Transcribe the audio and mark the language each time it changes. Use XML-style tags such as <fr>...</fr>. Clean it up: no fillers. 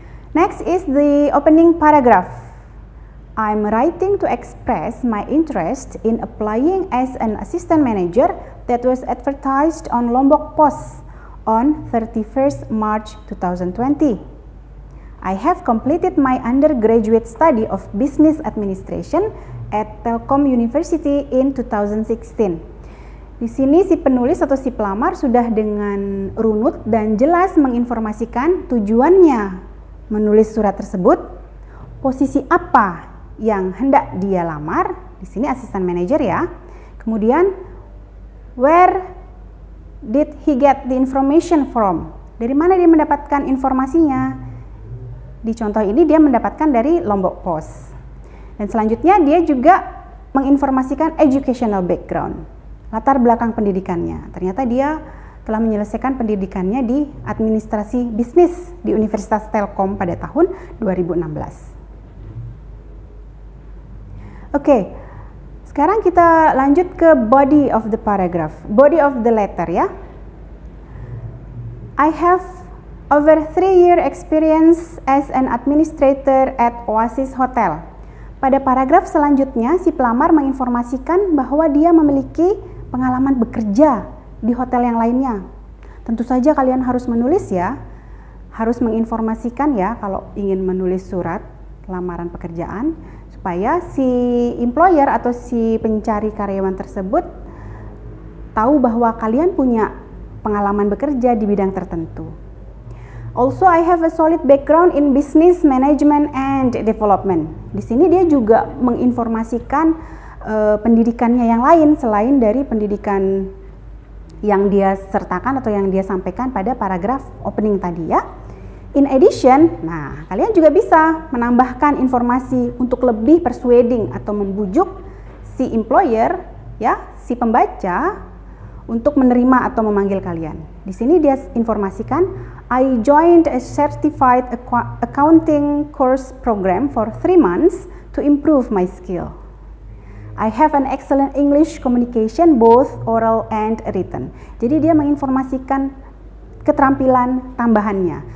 <en>Next is the opening paragraph. I'm writing to express my interest in applying as an assistant manager that was advertised on Lombok Post on 31st March 2020. I have completed my undergraduate study of business administration at Telkom University in 2016.</en> <id>Di sini si penulis atau si pelamar sudah dengan runut dan jelas menginformasikan tujuannya menulis surat tersebut, posisi apa yang hendak dia lamar, di sini asisten manajer ya.</id> <en>Kemudian where did he get the information from?</en> <id>Dari mana dia mendapatkan informasinya? Di contoh ini dia mendapatkan dari Lombok Post. Dan selanjutnya dia juga menginformasikan</id> <en>educational background.</en> <id>Latar belakang pendidikannya, ternyata dia telah menyelesaikan pendidikannya di administrasi bisnis di Universitas Telkom pada tahun 2016. Oke, sekarang kita lanjut ke</id> <en>body of the paragraph, body of the letter</en> <id>ya.</id> <en>I have over 3-year experience as an administrator at Oasis Hotel.</en> <id>Pada paragraf selanjutnya, si pelamar menginformasikan bahwa dia memiliki pengalaman bekerja di hotel yang lainnya. Tentu saja kalian harus menulis ya, harus menginformasikan ya kalau ingin menulis surat lamaran pekerjaan, supaya si employer atau si pencari karyawan tersebut tahu bahwa kalian punya pengalaman bekerja di bidang tertentu.</id> <en>Also, I have a solid background in business management and development.</en> <id>Di sini dia juga menginformasikan pendidikannya yang lain selain dari pendidikan yang dia sertakan atau yang dia sampaikan pada paragraf opening tadi ya.</id> <en>In addition,</en> <id>nah kalian juga bisa menambahkan informasi untuk lebih persuading atau membujuk si employer ya, si pembaca untuk menerima atau memanggil kalian. Di sini dia informasikan,</id> <en>I joined a certified accounting course program for 3 months to improve my skill. I have an excellent English communication, both oral and written.</en> <id>Jadi dia menginformasikan keterampilan tambahannya.</id>